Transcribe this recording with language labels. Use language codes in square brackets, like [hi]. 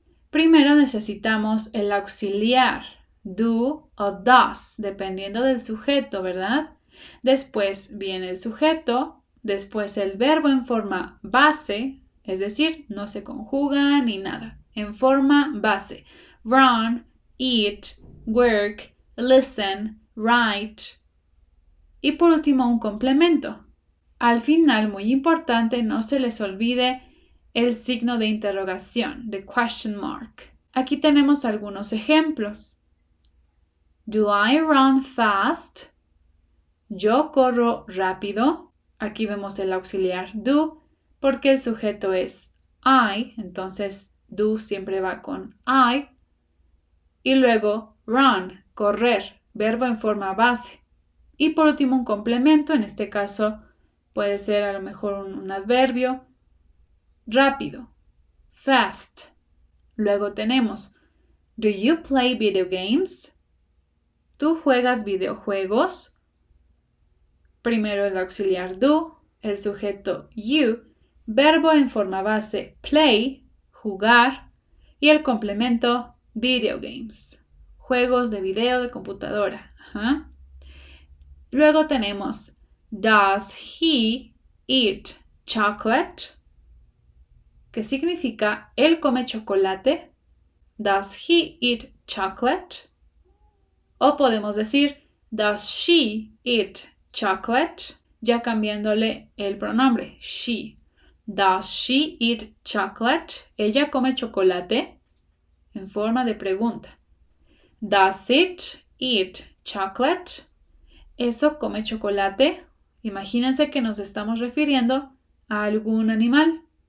[es] Primero necesitamos el auxiliar, do o does, dependiendo del sujeto, ¿verdad? Después viene el sujeto, después el verbo en forma base, es decir, no se conjuga ni nada, en forma base. [en] Run, eat, work, listen, write. [es] Y por último, un complemento. Al final, muy importante, no se les olvide el signo de interrogación, [en] the question mark. [es] Aquí tenemos algunos ejemplos. [en] Do I run fast? [es] Yo corro rápido. Aquí vemos el auxiliar do porque el sujeto es I, entonces do siempre va con I. Y luego run, correr, verbo en forma base. Y por último un complemento, en este caso puede ser a lo mejor un adverbio. Rápido, fast. Luego tenemos, [en] do you play video games? [es] ¿Tú juegas videojuegos? Primero el auxiliar do, el sujeto you, verbo en forma base play, jugar, y el complemento video games, juegos de video de computadora. Ajá. Luego tenemos, [en] does he eat chocolate? [es] ¿Qué significa él come chocolate? [en] Does he eat chocolate? [es] O podemos decir, [en] does she eat chocolate? [es] Ya cambiándole el pronombre, she. [en] Does she eat chocolate? [es] ¿Ella come chocolate? En forma de pregunta. [en] Does it eat chocolate? [es] ¿Eso come chocolate? Imagínense que nos estamos refiriendo a algún animal.